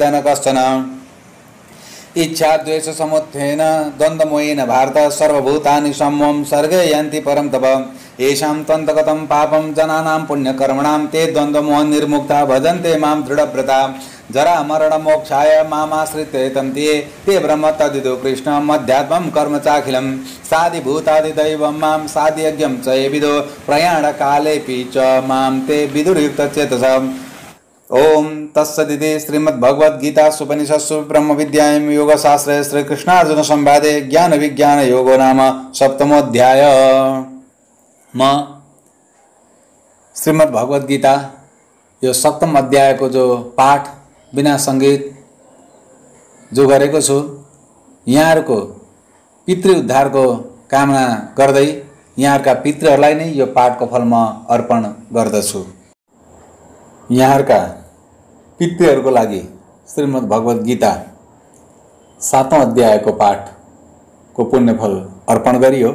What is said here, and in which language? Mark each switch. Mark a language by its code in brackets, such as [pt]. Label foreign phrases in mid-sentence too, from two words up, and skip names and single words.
[sa] न कश्चन इच्छा द्वेष समुत्थेन द्वन्द्वमोहेन भारत सर्वभूतानि सम्मोहं सर्गे यान्ति परं तप येषां तन्तगतं पापं जनानां पुण्यकर्मणां ते द्वन्द्वमोहं निर्मुक्ता भजन्ते मां दृढव्रता जरा मरण मोक्षाय मामाश्रित्य ते ब्रह्म तद्विदु कृष्ण मध्यात्मं कर्म चाखिलं साधिभूतादिदैवं मां साधियज्ञं च ये विदो प्रयाणकालेऽपि च मां ते विदुर्युक्तचेतसः। ओम तत्सदिति श्रीमद्भगवद्गीता उपनिषत्सु ब्रह्म विद्यायां योगशास्त्रे श्रीकृष्णार्जुन संवादे ज्ञान विज्ञान योगो नाम सप्तमोऽध्याय। [ne] म श्रीमद्भगवद्गीता यो सप्तम अध्यायको जो पाठ बिना सङ्गीत जो गरेको छु यहाँहरूको पितृ उद्धारको कामना गर्दै यहाँहरूका पितृहरूलाई नै यो पाठको फल म अर्पण गर्दछु। यहाँहरूका पितृहरूको लागि श्रीमद्भगवद्गीता सातौं अध्यायको पाठको पुण्यफल अर्पण गरियो।